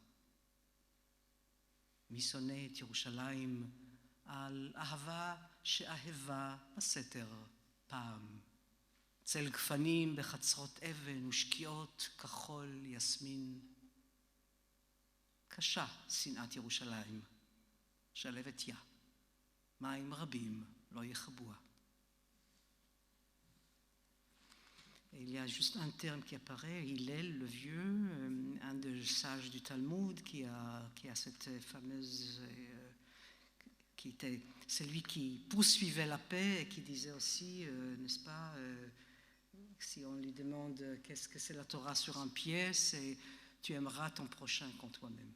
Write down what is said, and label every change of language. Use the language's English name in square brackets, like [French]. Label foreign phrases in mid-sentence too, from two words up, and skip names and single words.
[Hebrew] מי שונא את ירושלים על אהבה שאהבה בסתר פעם, צל גפנים בחצרות אבן ושקיעות כחול יסמין. קשה שנאת ירושלים, שלבת יה, מים רבים לא יכבוה. [French] Il y a juste un terme qui apparaît, Hillel, le vieux, un des sages du Talmud qui a cette fameuse, qui était celui qui poursuivait la paix et qui disait aussi, n'est-ce pas, si on lui demande qu'est-ce que c'est la Torah sur un pied, c'est tu aimeras ton prochain comme toi-même.